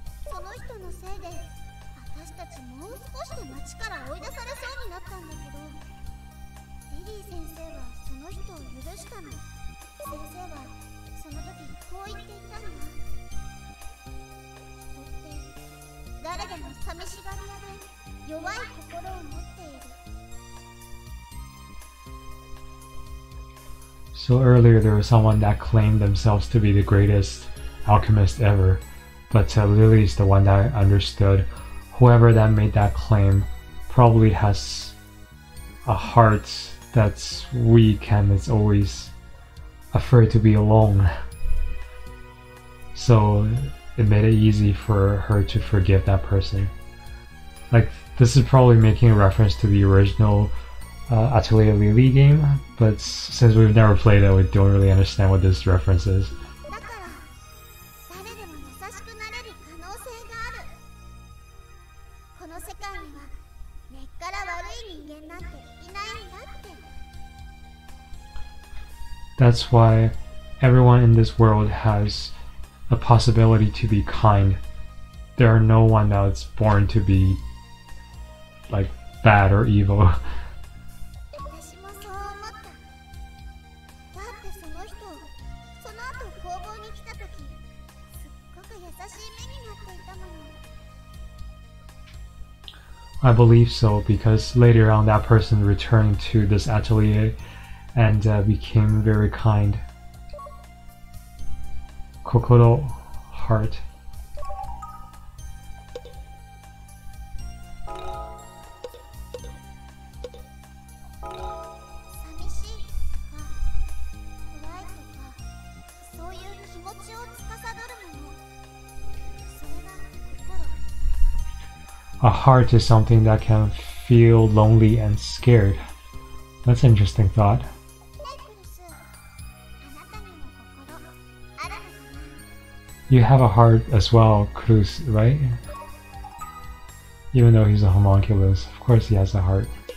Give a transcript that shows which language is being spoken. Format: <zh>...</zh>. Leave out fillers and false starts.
<ja>その人のせいで私たちもう少しで町から追い出されそうになったんだけど、リリー先生はその人を許したの。先生はその時こう言っていたんだ。人って誰でも寂しがり屋で弱い心を持っている。</ja> <en>So earlier there was someone that claimed themselves to be the greatest alchemist ever, but Lillie is the one that understood whoever that made that claim probably has a heart that's weak and is always afraid to be alone. So it made it easy for her to forgive that person. Like, this is probably making a reference to the original Atelier Lillie game, but since we've never played it, we don't really understand what this reference is.</en> <ja>だから誰でも優しくなれる可能性がある。この世界には根っから悪い人間なんていないんだって。</ja> <en>That's why everyone in this world has a possibility to be kind. There are no one that's born to be like bad or evil.</en> <ja>私もそう思った。だってその人、その後工房に来た時、すっごく優しい目になっていたもの。</ja> <en>I believe so because later on that person returned to this atelier and became very kind. Kokoro, heart.</en> <ja>寂しいとか怖いとか、そういう気持ちを司るもの、それが心。</ja> <en>A heart is something that can feel lonely and scared. That's an interesting thought.</en> <ja>ねえクルス、あなたにも心あるのかな？</ja> <en>You have a heart as well, Culus, right? Even though he's a homunculus, of course he has a heart.</en>